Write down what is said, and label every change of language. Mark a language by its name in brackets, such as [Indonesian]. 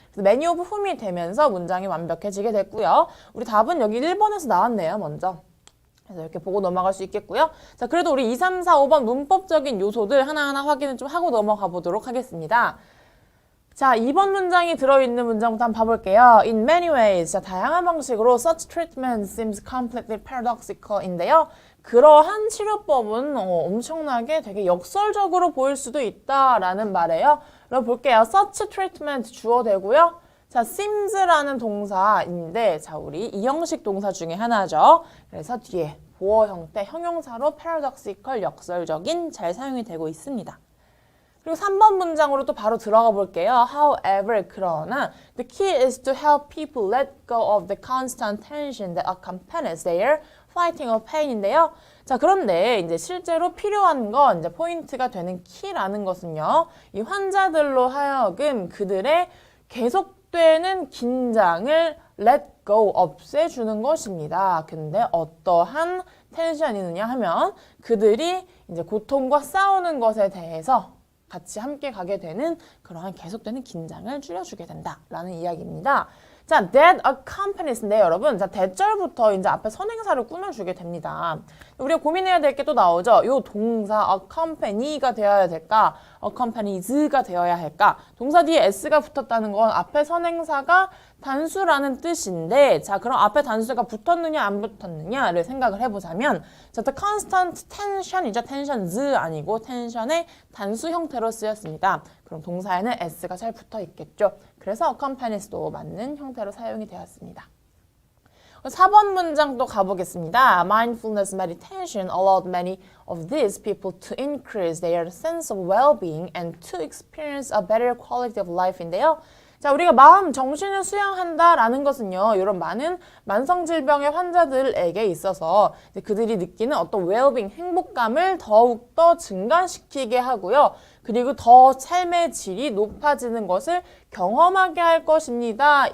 [Korean] 그래서 many of whom이 되면서 문장이 완벽해지게 됐고요. 우리 답은 여기 1번에서 나왔네요, 먼저. 그래서 이렇게 보고 넘어갈 수 있겠고요. 자, 그래도 우리 2, 3, 4, 5번 문법적인 요소들 하나하나 확인을 좀 하고 넘어가 보도록 하겠습니다. 자, 2번 문장이 들어있는 문장부터 한번 봐볼게요. [English] In many ways, 자, [Korean] 다양한 방식으로 [English] such treatment seems completely paradoxical인데요. [Korean] 그러한 치료법은 엄청나게 되게 역설적으로 보일 수도 있다라는 말이에요. 그럼 볼게요. such treatment 주어 되고요. 자, seems라는 동사인데, 자, 우리 이형식 동사 중에 하나죠. 그래서 뒤에 보어 형태, 형용사로 paradoxical, 역설적인 잘 사용이 되고 있습니다. 그리고 3번 문장으로 또 바로 들어가 볼게요. [English] However, [Korean] 그러나 [English] the key is to help people let go of the constant tension that accompanies their fighting of pain인데요. [Korean] 자, 그런데 이제 실제로 필요한 건 이제 포인트가 되는 키라는 것은요. 이 환자들로 하여금 그들의 계속되는 긴장을 let go, 없애주는 것입니다. 근데 어떠한 텐션이 있느냐 하면 그들이 이제 고통과 싸우는 것에 대해서 같이 함께 가게 되는 그러한 계속되는 긴장을 줄여주게 된다라는 이야기입니다. 자, that accompanies인데 여러분, 자, 대절부터 이제 앞에 선행사를 꾸며주게 됩니다. 우리가 고민해야 될 게 또 나오죠. 요 동사 accompany가 되어야 될까? accompanies가 되어야 할까? 동사 뒤에 s가 붙었다는 건 앞에 선행사가 단수라는 뜻인데, 자, 그럼 앞에 단수가 붙었느냐 안 붙었느냐를 생각을 해보자면, 자, the constant tension이죠. tensions 아니고 tension의 단수 형태로 쓰였습니다. 그럼 동사에는 s가 잘 붙어 있겠죠. 그래서 accompanies도 맞는 형태로 사용이 되었습니다. 4번 문장 또 가보겠습니다. [English] Mindfulness meditation allowed many of these people to increase their sense of well-being and to experience a better quality of life인데요. [Korean] 자, 우리가 마음, 정신을 수양한다라는 것은요, 이런 많은 만성질병의 환자들에게 있어서 그들이 느끼는 어떤 well-being, 행복감을 더욱더 증가시키게 하고요. 그리고 더 삶의 질이 높아지는 것을 경험하게 할 것입니다.